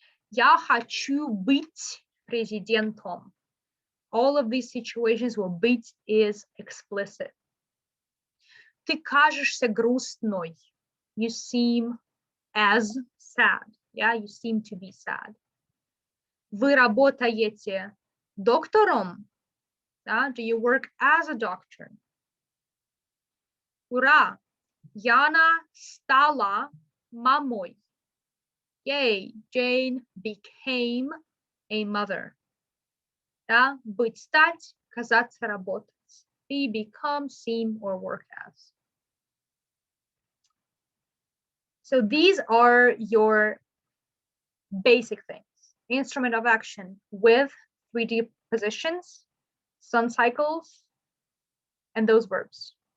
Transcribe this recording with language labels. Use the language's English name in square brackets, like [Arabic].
[Russian] Я хочу быть президентом. [English] All of these situations where быть is explicit. [Russian] Ты кажешься грустной. [English] You seem as sad. Yeah, you seem to be sad. [Russian] Вы работаете доктором? [English] Do you work as a doctor? Ура! [Russian] Яна стала мамой. Yay! [English] Jane became a mother. Да? [Russian] Быть, стать, казаться, работать. [English] Be, become, seem, or work as. So these are your basic things. Instrument of action with 3D positions, sun cycles, and those verbs.